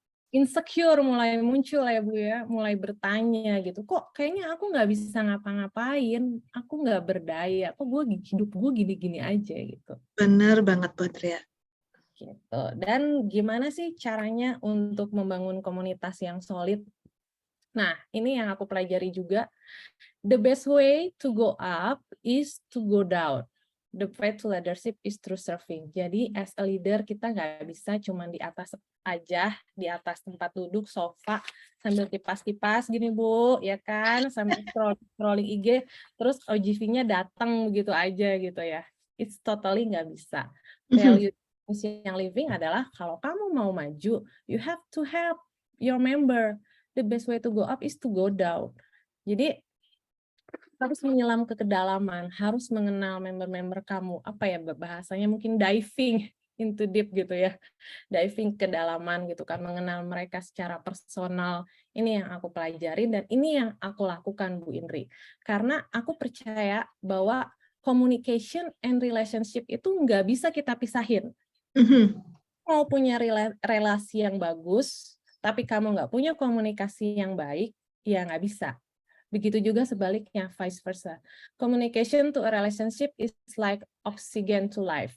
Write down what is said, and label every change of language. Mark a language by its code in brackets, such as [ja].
[id] Insecure mulai muncul ya Bu ya, mulai bertanya gitu, kok kayaknya aku nggak bisa ngapa-ngapain, aku nggak berdaya, kok hidup gue gini-gini aja gitu. Bener banget Bu Atria. Gitu. Dan gimana sih caranya untuk membangun komunitas yang solid? Nah, ini yang aku pelajari juga. [en] The best way to go up is to go down. The path to leadership is through serving. [id] Jadi, [en] as a leader, [id] kita nggak bisa cuma di atas aja, di atas tempat duduk, sofa, sambil kipas-kipas gini, Bu, ya kan? Sambil scrolling IG, terus OGV-nya datang begitu aja gitu ya. [en] It's totally [id] nggak bisa. Value yang living adalah kalau kamu mau maju, [en] you have to help your member. The best way to go up is to go down. [id] Jadi harus menyelam ke kedalaman, harus mengenal member-member kamu. Apa ya bahasanya mungkin [en] diving into deep [id] gitu ya. Diving ke kedalaman gitu kan, mengenal mereka secara personal. Ini yang aku pelajari dan ini yang aku lakukan Bu Indri. Karena aku percaya bahwa [en] communication and relationship [id] itu nggak bisa kita pisahin. Mau punya relasi yang bagus, tapi kamu nggak punya komunikasi yang baik, ya nggak bisa. Begitu juga sebaliknya, vice versa. [en] Communication to a relationship is like oxygen to life.